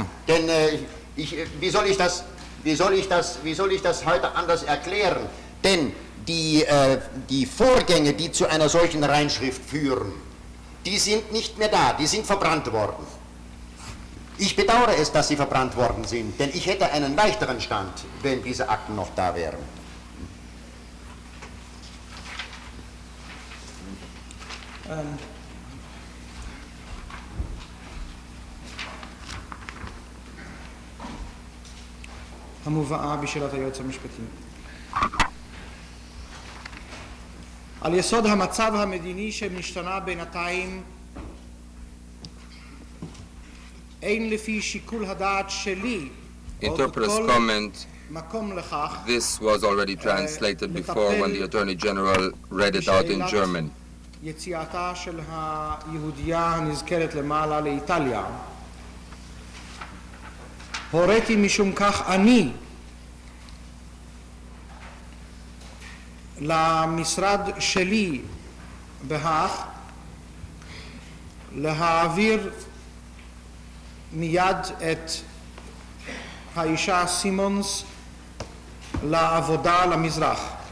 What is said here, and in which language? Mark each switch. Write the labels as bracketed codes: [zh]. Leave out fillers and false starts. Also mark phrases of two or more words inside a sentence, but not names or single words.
[de] Denn wie soll ich das heute anders erklären? Denn die Vorgänge, die zu einer solchen Reinschrift führen, die sind nicht mehr da, die sind verbrannt worden. Ich bedauere es, dass sie verbrannt worden sind, denn ich hätte einen leichteren Stand, wenn diese Akten noch da wären. [he] המובאה בשאלת היועץ המשפטי. על יסוד המצב המדיני שנשתנה בינתיים, אין לפי שיקול הדעת שלי [en] Interpreter's comment, this was already translated before when the Attorney General read it out in German. [he] יציאתה של היהודייה הנזכרת למעלה לאיטליה. הוריתי משום כך אני למשרד שלי בהך להעביר מיד את האישה סימונס לעבודה למזרח.